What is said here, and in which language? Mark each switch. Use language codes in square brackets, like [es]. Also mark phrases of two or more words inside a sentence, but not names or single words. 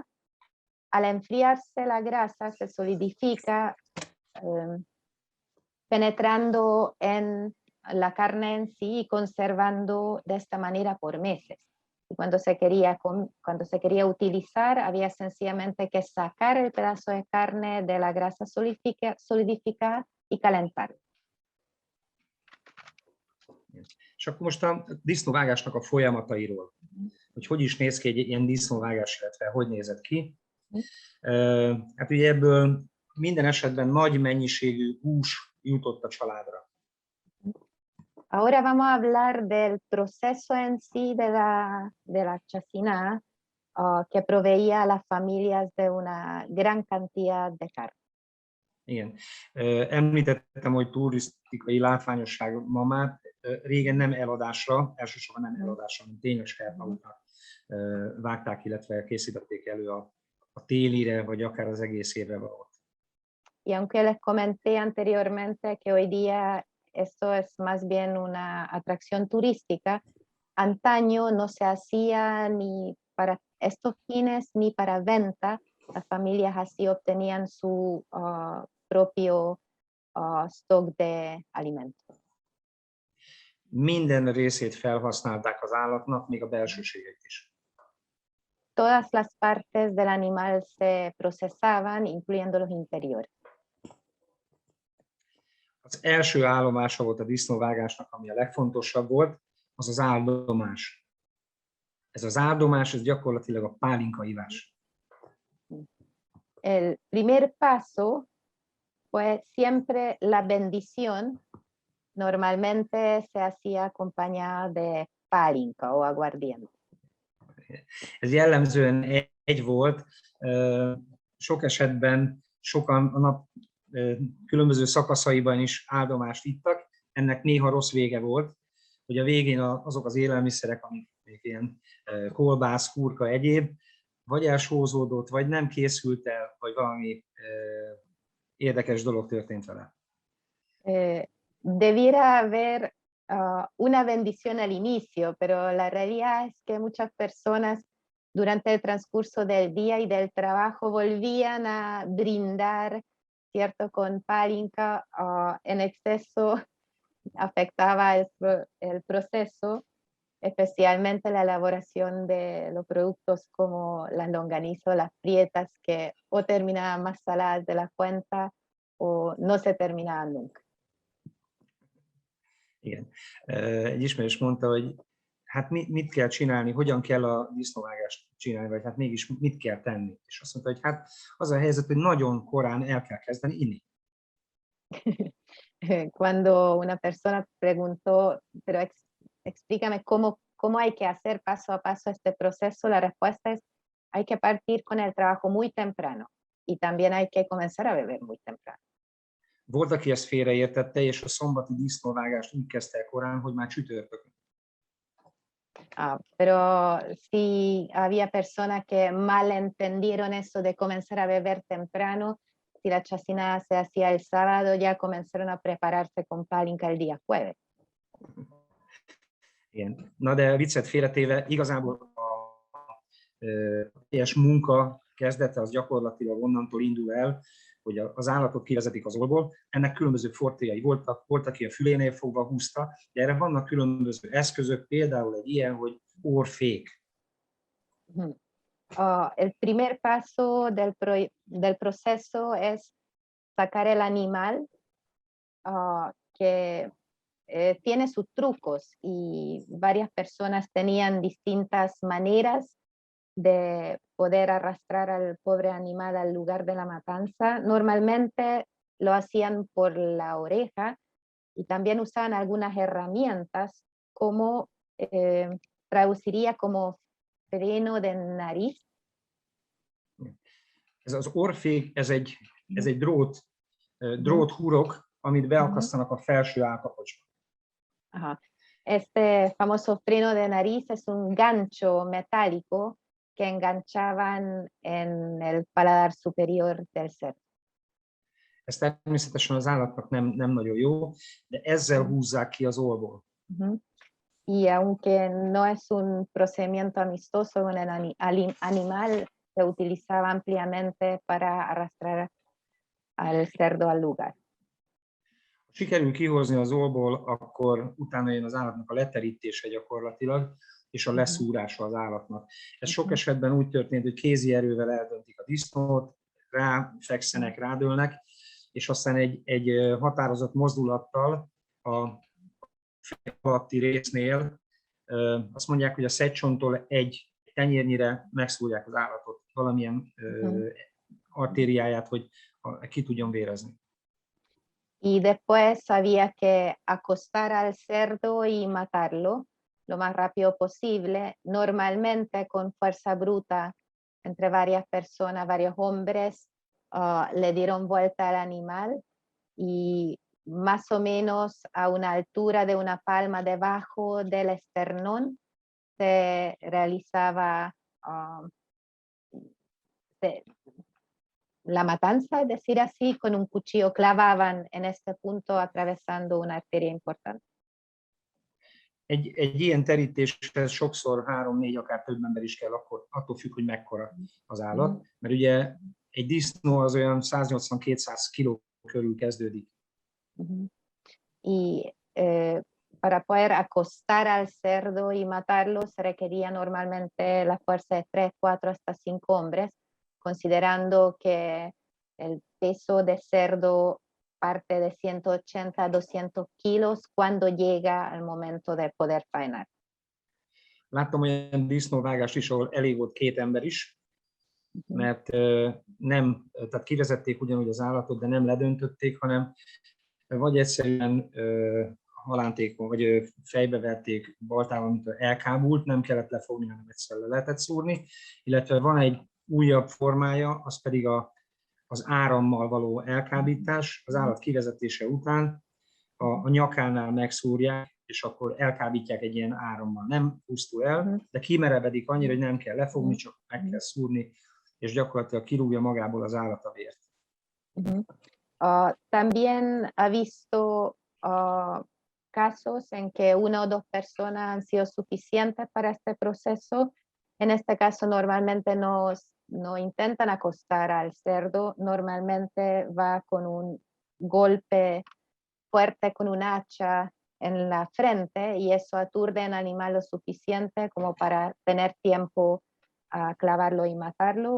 [es] Al enfriarse la grasa se solidifica, penetrando en la carne en sí y conservando de esta manera por meses. Y cuando se quería utilizar, había sencillamente que sacar el pedazo de carne de la grasa solidificada y calentar. [hu] És akkor most a disznóvágásnak a folyamatairól, hogy is néz ki egy ilyen disznóvágás, illetve hogy nézett ki. Hát ugye ebből minden esetben nagy mennyiségű hús jutott a családra. [es] Ahora vamos a hablar del proceso en sí de la chacinada, que proveía a las familias de una gran cantidad de carne. [hu] Igen. Említettem, hogy turisztikai látványosság ma már régen nem eladásra, elsősorban nem eladásra, hanem tényleg saját maguknak vágták, illetve készítették elő a télire, vagy akár az egész évre valót. [es] Y aunque les comenté anteriormente que hoy día esto es más bien una atracción turística, antaño no se hacía ni para estos fines ni para venta. Las familias así obtenían su propio stock de alimentos. [hu] Minden részét felhasználták az állatnak, még a belsőségét is. [es] Todas las partes del animal se procesaban, incluyendo los interiores. [hu] Az első állomása volt a disznóvágásnak, ami a legfontosabb volt, az az áldomás. Ez az áldomás, ez gyakorlatilag a pálinkaivás. [es] El primer paso fue siempre la bendición, Normalmente se hacía acompañada de pálinka o aguardiente. [hu] Ez jellemzően egy volt, sok esetben sokan a nap különböző szakaszaiban is áldomást ittak, ennek néha rossz vége volt, hogy a végén azok az élelmiszerek, amik ilyen kolbász, kurka, egyéb, vagy elsózódott, vagy nem készült el, vagy valami érdekes dolog történt vele. [es] Debiera haber una bendición al inicio, pero la realidad es que muchas personas durante el transcurso del día y del trabajo volvían a brindar, ¿cierto? Con pálinka, en exceso afectaba el proceso, especialmente la elaboración de los productos como las longanizas o las prietas, que o terminaban más saladas de la cuenta o no se terminaban nunca. [hu] Igen. Egy ismerős mondta, hogy hát mit kell csinálni, hogyan kell a disznóvágást csinálni, vagy hát mégis mit kell tenni. És azt mondta, hogy hát az a helyzet, hogy nagyon korán el kell kezdeni inni. [es] Cuando una persona preguntó, pero explícame cómo hay que hacer paso a paso este proceso, la respuesta es, hay que partir con el trabajo muy temprano y también hay que comenzar a beber muy temprano. [hu] Volt, aki ezt félreértette, és a szombati disznóvágást úgy kezdte el korán, hogy már csütörtökön. [es] Pero sí había personas que mal entendieron eso de comenzar a beber temprano. Si la chacinada se hacía el sábado, ya comenzaron a prepararse con pálinka el día jueves. [hu] Igen. Na de viccet félretéve, igazából a teljes munka kezdete az gyakorlatilag onnantól indul el, hogy az állatot kivezetik az orból. Ennek különböző fortéjai voltak, aki a fülénél fogva húzta, de erre vannak különböző eszközök, például egy ilyen, hogy orrfék. [es] El primer paso del proceso es sacar el animal, que tiene sus trucos y varias personas tenían distintas maneras de poder arrastrar al pobre animal al lugar de la matanza. Normalmente lo hacían por la oreja y también usaban algunas herramientas como, traduciría como freno de nariz. [hu] Ez az orrfék, ez egy dróthurok, amit beakasztanak a felső állkapocsba. [es] Este famoso freno de nariz es un gancho metálico que enganchaban en el paladar superior del cerdo. [hu] Ez természetesen az állatnak nem nagyon jó, de ezzel húzzák ki az orrból. [es] Y aunque no es un procedimiento amistoso con el animal, se utilizaba ampliamente para arrastrar al cerdo al lugar. [hu] Ha sikerül kihozni az orrból, akkor utána jön az állatnak a leterítése gyakorlatilag, és a leszúrása az állatnak. Ez sok esetben úgy történt, hogy kézi erővel eldöntik a disznót, ráfekszenek, rádőlnek, és aztán egy határozott mozdulattal a fej alatti résznél azt mondják, hogy a szedcsonttól egy tenyérnyire megszúrják az állatot, valamilyen artériáját, hogy ki tudjon vérezni. [es] Y después había que acostar al cerdo y matarlo lo más rápido posible, normalmente con fuerza bruta, entre varias personas, varios hombres, le dieron vuelta al animal y más o menos a una altura de una palma debajo del esternón se realizaba la matanza, es decir así, con un cuchillo clavaban en este punto atravesando una arteria importante. [hu] Egy ilyen terítéshez sokszor 3-4, akár több ember is kell, akkor attól függ, hogy mekkora az állat, mert ugye egy disznó az olyan 180-200 kiló körül kezdődik. [es] Y para poder acostar al cerdo y matarlo se requería normalmente la fuerza de 3, 4 hasta 5 hombres, considerando que el peso de cerdo parte de 180 a 200 kilos cuando llega al momento de poder faenar. [hu] Láttam olyan disznóvágást is, ahol elég volt 2 ember is, mert tehát kivezették ugyanúgy az állatot, de nem ledöntötték, hanem vagy egyszerűen halántékon, vagy fejbe verték baltával, mint elkábult, nem kellett lefogni, hanem egyszerűen le lehetett szúrni. Illetve van egy újabb formája, az pedig az árammal való elkábítás. Az állat kivezetése után a nyakánál megszúrják, és akkor elkábítják egy ilyen árammal. Nem pusztul el, de kimerevedik annyira, hogy nem kell lefogni, csak meg kell szúrni, és gyakorlatilag kirúgja magából az állat a vért. [es] También ha visto casos en que una o dos personas han sido suficientes para este proceso. En este caso normalmente no intentan acostar al cerdo, normalmente va con un golpe fuerte con un hacha en la frente y eso aturde al animal lo suficiente como para tener tiempo a clavarlo y matarlo.